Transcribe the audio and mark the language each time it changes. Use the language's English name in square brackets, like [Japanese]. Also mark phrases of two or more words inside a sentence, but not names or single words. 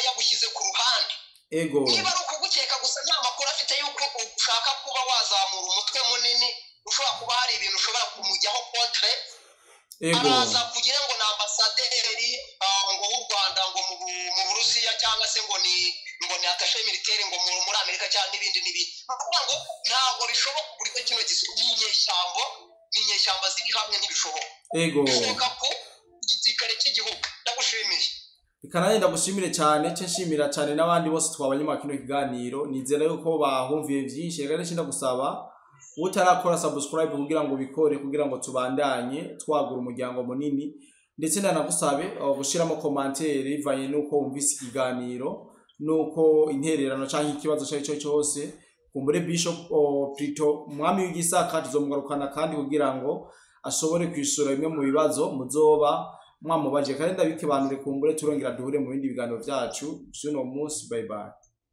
[Kinyarwanda] yagushyize ku ruhande niba ari ukugukeka gusa nta makuru afite yuko ushaka kuba wazamura umutwe munini ushobora kuba hari ibintu ushobora kumujyaho kontre araza kugira ngo ni ambasaderi ngo w'u Rwanda ngo mu Burusiya cyangwa se ngo ni [French] attaché militaire [Kinyarwanda] ngo muri Amerika cyangwa n'ibindi kuvuga ngo ntabwo bishoboka buri kino n'inyeshyamba ziri hamwe ntibishoboka bishoboka ko igisirikare cy'igihugu ndagushimiye [Rundi] Ikananye ndagushimire cyane nshimira cyane n'abandi bose twabanye mu kino kiganiro nizera yuko bahumviye byinshi rero ndagusaba utarakora subscribe kugira ngo bikore kugira ngo tubandanye twagura umuryango munini ndetse ndanagusabe gushiramo commentaire ivanye nuko wumvise ikiganiro nuko intererano cyangwa ikibazo cyo cyose kumbure Bishop Prito mwami w'igisaka tuzomugarukana kandi kugira ngo ashobore kwishura bimwe mu bibazo muzoba mwamubaje kandi ndabike banure kumbure turongera duhure mu bindi biganiro byacu cyuno munsi [English] bye bye